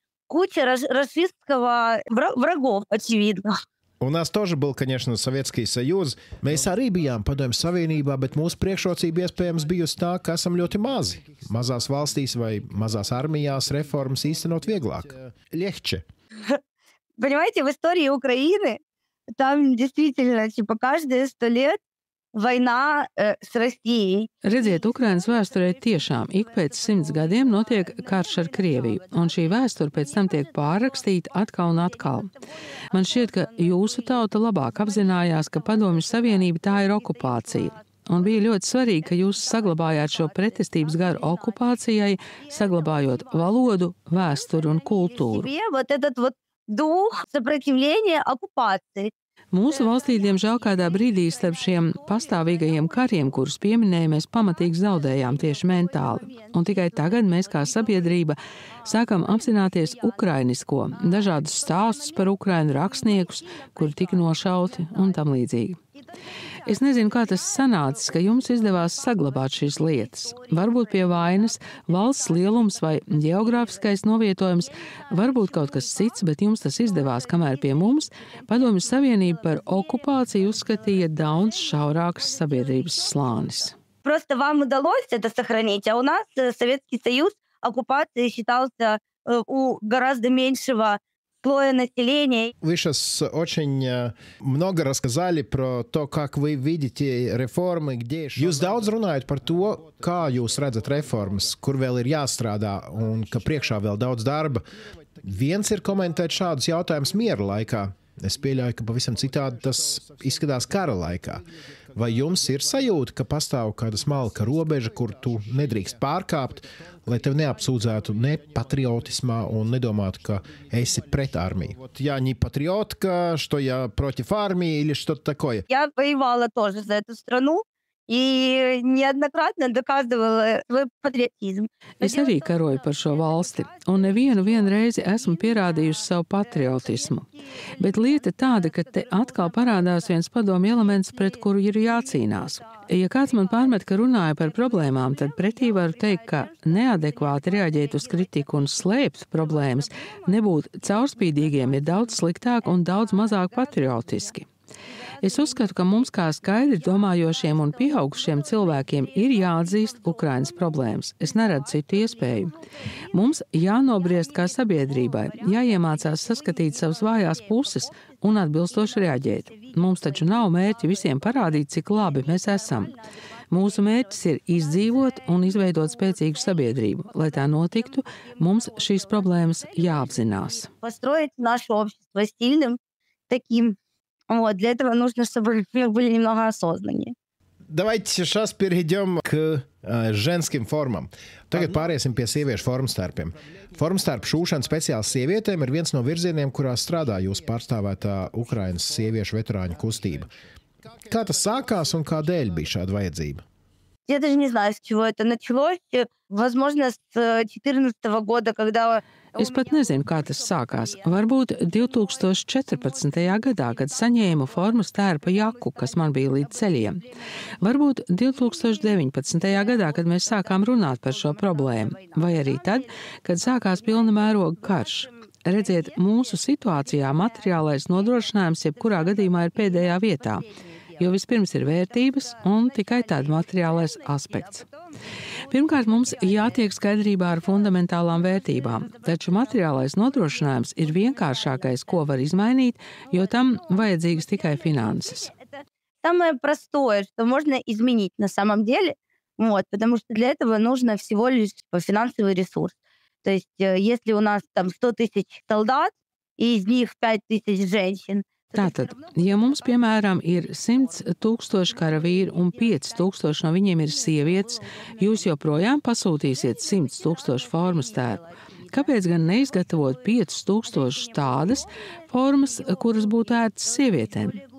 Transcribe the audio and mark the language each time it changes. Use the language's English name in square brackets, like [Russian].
[Russian] Куча расистского врагов, очевидно. У нас тоже был, конечно, Советский Союз. [Latvian] Mēs arī bijām Padomju Savienībā, bet mūsu priekšrocība iespējams bijusi tā, ka esam ļoti mazi. Mazās valstīs vai mazās armijās reformas īstenot vieglāk. [Russian] Легче. Понимаете, в истории Украины там действительно, каждые 100 лет vajnā s Россией. [Latvian] Redziet, Ukrainas vēsturē tiešām ik pēc 100 gadiem notiek karš ar Krieviju, un šī vēsture pēc tam tiek pārrakstīta atkal un atkal. Man šķiet, ka jūsu tauta labāk apzinājās, ka Padomju Savienība tā ir okupācija. Un bija ļoti svarīgi, ka jūs saglabājāt šo pretestības garu okupācijai, saglabājot valodu, vēsturi un kultūru. [Russian] Дух сопротивления оккупации. [Latvian] Mūsu valstī, diemžēl, kādā brīdī starp šiem pastāvīgajiem kariem, kurus pieminēja, mēs pamatīgi zaudējām tieši mentāli. Un tikai tagad mēs kā sabiedrība sākam apzināties ukrainisko, dažādus stāstus par Ukrainu, rakstniekus, kuri tika nošauti un tam līdzīgi. Es nezinu, kā tas sanācis, ka jums izdevās saglabāt šīs lietas. Varbūt pie vainas valsts lielums vai geogrāfiskais novietojums, varbūt kaut kas cits, bet jums tas izdevās, kamēr pie mums Padomju Savienība par okupāciju uzskatīja daudz šaurāks sabiedrības slānis. [Russian] Просто вам удалось это сохранить, а у нас Советский Союз оккупацией считался у гораздо меньшего слоя населения. Вы сейчас очень много рассказали про то, как вы видите реформы, где... [Latvian] Jūs daudz runājat par to, kā jūs redzat reformas, kur vēl ir jāstrādā un ka priekšā vēl daudz darba. Viens ir komentēt šādus jautājumus miera laikā. Es pieļauju, ka pavisam citādi tas izskatās kara laikā. Vai jums ir sajūta, ka pastāv kāda smalka robeža, kur tu nedrīkst pārkāpt, lai tev neapsūdzētu ne patriotismā un nedomātu, ka esi pret armiju? [Russian] Вот я не патриотка, что я против армии или что-то такое. Я воевала тоже за эту страну и неоднократно доказывала свой патриотизм. [Latvian] Es arī karoju par šo valsti, un nevienu reizi esmu pierādījusi savu patriotismu. Bet lieta tāda, ka te atkal parādās viens padomju elements, pret kuru ir jācīnās. Ja kāds man pārmet, ka runāju par problēmām, tad pretī varu teikt, ka neadekvāti reaģēt uz kritiku un slēpt problēmas, nebūt caurspīdīgiem ir daudz sliktāk un daudz mazāk patriotiski. Es uzskatu, ka mums kā skaidri domājošiem un pieaugušiem cilvēkiem ir jāatzīst Ukrainas problēmas. Es neredzu citu iespēju. Mums jānobriest kā sabiedrībai, jāiemācās saskatīt savas vājās puses un atbilstoši reaģēt. Mums taču nav mērķi visiem parādīt, cik labi mēs esam. Mūsu mērķis ir izdzīvot un izveidot spēcīgu sabiedrību. Lai tā notiktu, mums šīs problēmas jāapzinās. [Russian] Построить наше общество сильным, таким. Вот, для этого нужно, чтобы мы были немного осознаннее. Давайте сейчас перейдем к ženskim formam. [Latvian] Tagad pāriesim pie sieviešu formstērpiem. Formstērpu šūšana speciāli sievietēm ir viens no virzieniem, kurā strādā jūsu pārstāvētā Ukrainas sieviešu veterāņu kustība. Kā tas sākās un kādēļ bija šāda vajadzība? [Russian] Я даже не знаю, с чего это началось. Возможно, с 2014 года, когда... [Latvian] Es pat nezinu, kā tas sākās. Varbūt 2014. gadā, kad saņēmu formas tērpa jaku, kas man bija līdz ceļiem. Varbūt 2019. gadā, kad mēs sākām runāt par šo problēmu. Vai arī tad, kad sākās pilna mēroga karš. Redziet, mūsu situācijā materiālais nodrošinājums jebkurā gadījumā ir pēdējā vietā. Jo vispirms ir vērtības un tikai tāda materiālais aspekts. Pirmkārt, mums jātiek skaidrībā ar fundamentālām vērtībām, taču materiālais nodrošinājums ir vienkāršākais, ko var izmainīt, jo tam vajadzīgas tikai finanses. [Russian] Самое простое, что можно изменить на самом деле, потому что для этого нужно всего лишь финансовый ресурс. То есть, если у нас там 100 000 солдат, и из них 5 000 женщин, [Latvian] Tātad, ja mums, piemēram, ir 100 000 karavīru un 5 000 no viņiem ir sievietes, jūs joprojām pasūtīsiet 100 000 formas tērpu. Kāpēc gan neizgatavot 5000 tādas formas, kuras būtu ērtas sievietēm?